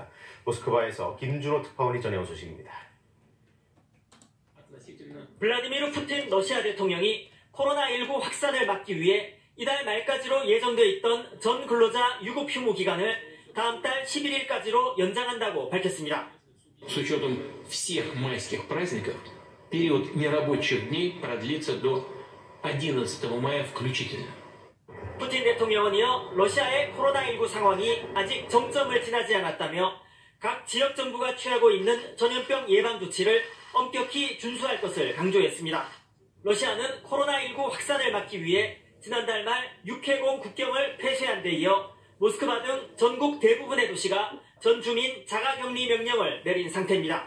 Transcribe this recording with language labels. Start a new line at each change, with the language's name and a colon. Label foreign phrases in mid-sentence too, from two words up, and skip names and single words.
Korean: 모스크바에서 김준호 특파원이 전해온 소식입니다. 블라디미르 푸틴 러시아 대통령이 코로나19 확산을 막기 위해 이달 말까지로 예정돼 있던 전 근로자 유급 휴무 기간을 다음 달 11일까지로 연장한다고 밝혔습니다.
Russian: С учетом всех майских праздников, период нерабочих дней продлится до 11 мая включительно.
Korean: 푸틴 대통령은 이어 러시아의 코로나19 상황이 아직 정점을 지나지 않았다며 각 지역 정부가 취하고 있는 전염병 예방 조치를 엄격히 준수할 것을 강조했습니다. 러시아는 코로나19 확산을 막기 위해 지난달 말 육해공 국경을 폐쇄한 데 이어 모스크바 등 전국 대부분의 도시가 전 주민 자가격리 명령을 내린 상태입니다.